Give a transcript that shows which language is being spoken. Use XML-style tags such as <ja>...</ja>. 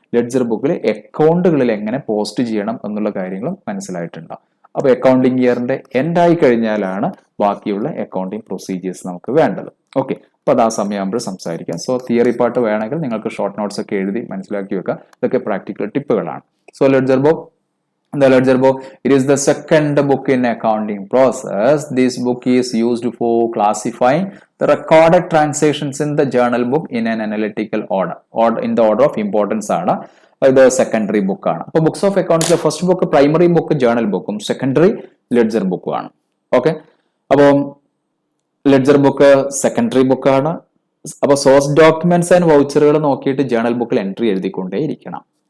<ml>Ledger ബുക്കിൽ അക്കൗണ്ടുകളിൽ എങ്ങനെ post ചെയ്യണം എന്നുള്ള കാര്യങ്ങളും മനസ്സിലായിട്ടുണ്ടാവും. അപ്പൊ അക്കൗണ്ടിങ് ഇയറിന്റെ എൻഡ് ആയി കഴിഞ്ഞാലാണ് ബാക്കിയുള്ള അക്കൗണ്ടിങ് പ്രൊസീജിയേഴ്സ് നമുക്ക് വേണ്ടത്. ഓക്കെ, അപ്പൊ അത് ആ സമയമാകുമ്പോൾ സംസാരിക്കാം. സോ തിയറി പാർട്ട് വേണമെങ്കിൽ നിങ്ങൾക്ക് ഷോർട്ട് നോട്ട്സ് ഒക്കെ എഴുതി മനസ്സിലാക്കി വെക്കാം. ഇതൊക്കെ practical ടിപ്പുകളാണ്.</ml> <en>So ledger book, the ledger book, it is the second book in accounting process. This book is used for classifying the recorded transactions in the journal book in an analytical order, or in the order of importance ആണ്.</en> <ml>ഇത് secondary book ആണ്. അപ്പൊ books of അക്കൗണ്ട്സിലെ first book primary book journal ബുക്കും secondary ledger ബുക്കും ആണ്. Okay, അപ്പോൾ ledger book secondary ബുക്കാണ്. അപ്പൊ സോഴ്സ് ഡോക്യുമെന്റ്സ് ആൻഡ് വൗച്ചറുകൾ നോക്കിയിട്ട് ജേണൽ ബുക്കിൽ എൻട്രി എഴുതിക്കൊണ്ടേ ഇരിക്കണം.</ml>